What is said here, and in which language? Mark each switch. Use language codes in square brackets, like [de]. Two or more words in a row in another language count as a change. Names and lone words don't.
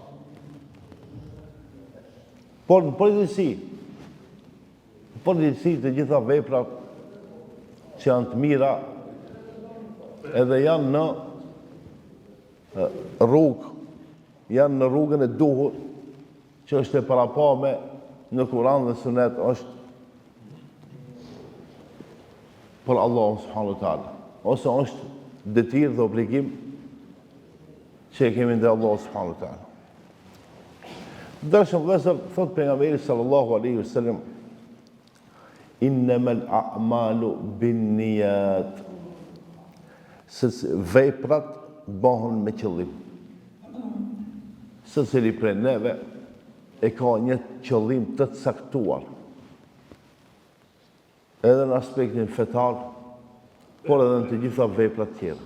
[sq] Por në përgjithësi të gjitha veprat që janë të mira edhe janë në janë në rrugën e duhur që është e parapame në Kur'an dhe Sunet, është për Allahun [ar] سبحانه وتعالى, [sq] ose është detyrë dhe obligim që e kemi ndaj Allahut [ar] سبحانه وتعالى. [sq] Dërshëm vëllezër, thot pejgamberi [ar] صلى الله عليه وسلم: "إنما الأعمال بالنيات." [sq] Se veprat bëhen me qëllim. Secili prej neve e ka një qëllim të caktuar. Edhe në aspektin fetar, por edhe në të gjitha veprat tjera.